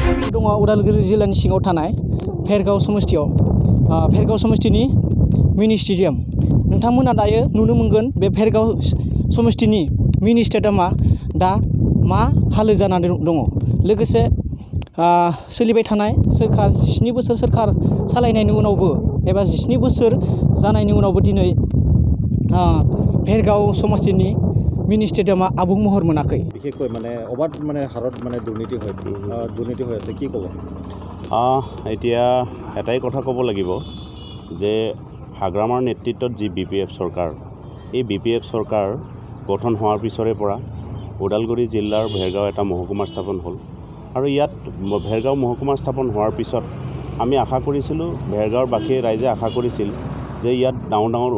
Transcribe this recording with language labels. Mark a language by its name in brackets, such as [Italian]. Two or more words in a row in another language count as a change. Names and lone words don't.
[Bodo] दङ उदालगुरि जिल्लानि सिङाव थानाय भेरगाव समस्थियाव भेरगाव समस्थिनि मिनि स्टेडियाम नोंथांमोना दायो नुनो मोनगोन बे भेरगाव समस्थिनि मिनि स्टेडियामा दा मा हालोद जानानै दङ लोगोसे सोलिबाय थानाय सोरखार 7 बोसोर सोरखार सालायनायनि उनावबो एबा 17 बोसोर जानायनि उनावबो दिनै भेरगाव समस्थिनि मिनि स्टेडियामा आबुं महर मोनाखै [Assamese] বিশেষকৈ মানে অবাধ মানে হাৰত মানে দুৰ্নীতি হৈ আছে কি ক'ব এতিয়া এটাই কথা ক'ব লাগিব যে হাগ্ৰামাৰ নেতৃত্বত যি BPF চৰকাৰ এই BPF চৰকাৰ গঠন হোৱাৰ পিছৰে পৰা ওদালগুৰি জিলাৰ ভেৰগাঁও এটা মহকুমা স্থাপন হ'ল আৰু ইয়াত ভেৰগাঁও মহকুমা স্থাপন হোৱাৰ পিছত আমি আশা কৰিছিলোঁ ভেৰগাঁৱৰ বাকী ৰাইজে আশা কৰিছিল যে ইয়াত ডাঙৰ